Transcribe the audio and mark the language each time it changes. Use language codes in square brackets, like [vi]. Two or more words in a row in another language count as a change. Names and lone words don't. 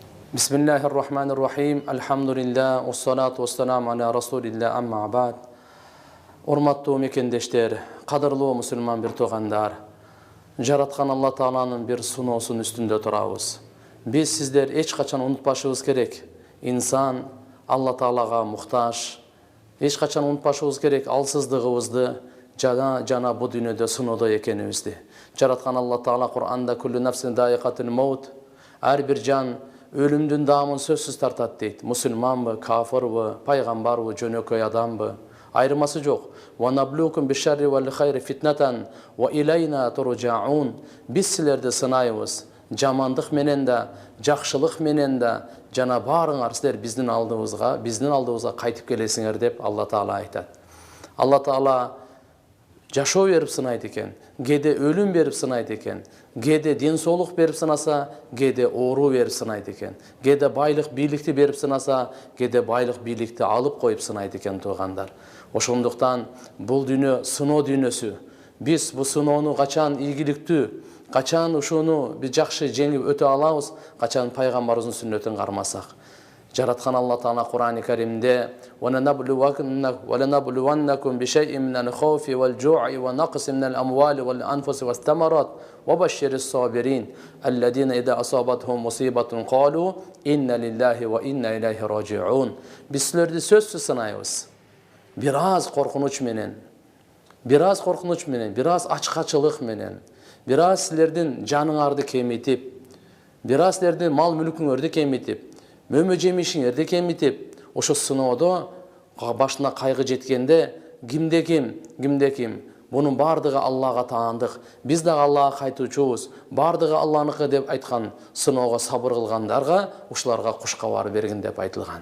[ar] بسم الله الرحمن الرحيم. الحمد لله، والصلاة والسلام على رسول الله، أما بعد. [ky] Урматтуу мекендештер, кадырлуу мусулман бир туугандар. Жараткан Алла Тааланын бир суноосунун үстүндө турабыз. Биз сиздер эч качан унутпашыбыз керек. Инсан Алла Таалага муктаж. Эч качан унутпашыбыз керек алсыздыгыбызды, жана бу дүйнөдө сыноодо экенибизди. Жараткан Алла Таала Кур'анда [ar] كل نفس ذائقة الموت, [ky] ар бир жан өлүмдүн даамын сөзсүз тартат дейт. Мусулманбы, кафырбы, пайгамбарбы, жөнөкөй адамбы, айырмасы жок. [ar] ونبلوكم بالشر والخير فتنة وإلينا ترجعون. [ky] Биз силерди сынайбыз. Жамандык менен да, жакшылык менен да, жана баарыңар силер биздин алдыбызга кайтып келесиңер деп Алла Таала айтат. Алла Таала жашоо берип сынайт экен, кээде өлүм берип сынайт экен, кээде ден соолук берип сынаса, кээде оору берип сынайт экен, кээде байлык бийликти берип сынаса, кээде байлык бийликти алып коюп сынайт экен туугандар. Ошондуктан бул дүйнө сыноо дүйнөсү. Биз бу сыноону качан ийгиликтүү, качан ушуну биз жакшы жеңип өтө алабыз, качан пайгамбарыбыздын сүннөтүн кармасак. Жараткан Алла Таала Кур'ани Каримде [ar] وَلَنَبْلُوَنَّكُمْ بِشَيْءٍ مِنَ الْخَوْفِ وَالْجُوعِ وَنَقْصٍ مِنَ الْأَمْوَالِ وَالْأَنْفُسِ وَالثَّمَرَاتِ وَبَشِّرِ الصَّابِرِينَ الَّذِينَ إِذَا أَصَابَتْهُم مُصِيبَةٌ قَالُوا إِنَّ لِلَّهِ وَإِنَّا إِلَيْهِ راجعون. [ky] Биз силерди сөзсүз сынайбыз. Бир аз коркунуч менен, бир аз ачкачылык менен, бир аз силердин жаныңарды кемитип, бир аз силердин мал мүлкүңөрдү кемитип, мөмө жемишиңерди кемитип, ошо сыноодо башына кайгы жеткенде кимде ким, бунун бардыгы Аллага таандык, биз дагы Аллага кайтуучубуз, бардыгы Алланыкы деп айткан сыноого сабыр кылгандарга ушуларга куш кабар бергин деп айтылган.